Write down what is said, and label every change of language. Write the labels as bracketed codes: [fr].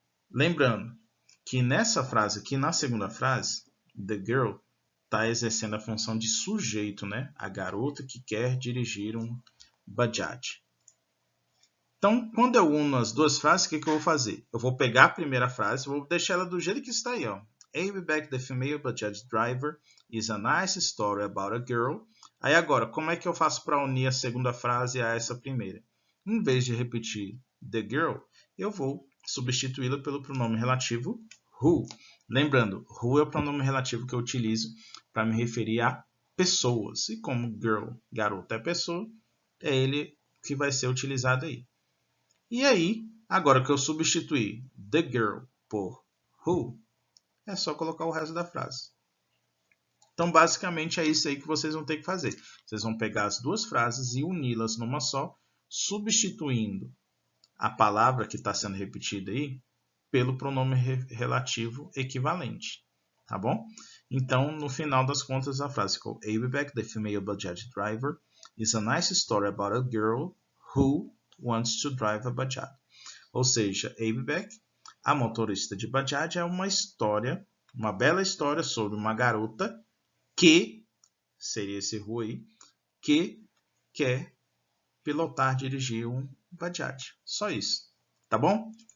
[pt] Lembrando que nessa frase aqui, na segunda frase, the girl está exercendo a função de sujeito, né? A garota que quer dirigir um Bajaj. Então, quando eu uno as duas frases, o que eu vou fazer? Eu vou pegar a primeira frase, vou deixar ela do jeito que está aí, ó. [en] Ayback, the female Bajaj driver, is a nice story about a girl. [pt] Aí agora, como é que eu faço para unir a segunda frase a essa primeira? Em vez de repetir the girl, eu vou substituí-la pelo pronome relativo who. Lembrando, who é o pronome relativo que eu utilizo para me referir a pessoas. E como girl, garota é pessoa, é ele que vai ser utilizado aí. E aí, agora que eu substituir the girl por who, é só colocar o resto da frase. Então, basicamente, é isso aí que vocês vão ter que fazer. Vocês vão pegar as duas frases e uni-las numa só, substituindo a palavra que está sendo repetida aí pelo pronome relativo equivalente. Tá bom? Então, no final das contas, a frase ficou [en] Ayback, the female Bajaj driver, is a nice story about a girl who wants to drive a Bajaj. [pt] Ou seja, Ayback, a motorista de Bajaj, é uma história, uma bela história sobre uma garota que, seria esse who aí, que quer pilotar, dirigir um Bajaj. Só isso. Tá bom?